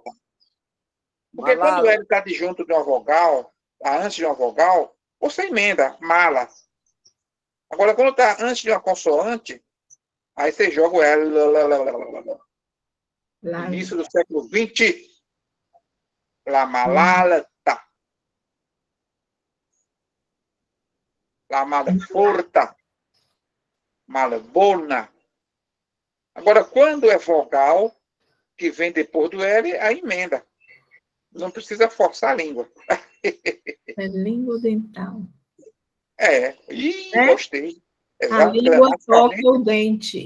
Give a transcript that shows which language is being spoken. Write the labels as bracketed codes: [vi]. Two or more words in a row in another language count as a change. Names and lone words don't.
[pt] Porque quando o L está junto de uma vogal, antes de uma vogal, você emenda, mala. Agora, quando está antes de uma consoante, aí você joga o L. Início do século XX. [eo] La malala. La malforta. Malbona. [pt] Agora, quando é vogal, que vem depois do L, a emenda. Não precisa forçar a língua. É língua dental. Gostei. A língua toca o dente.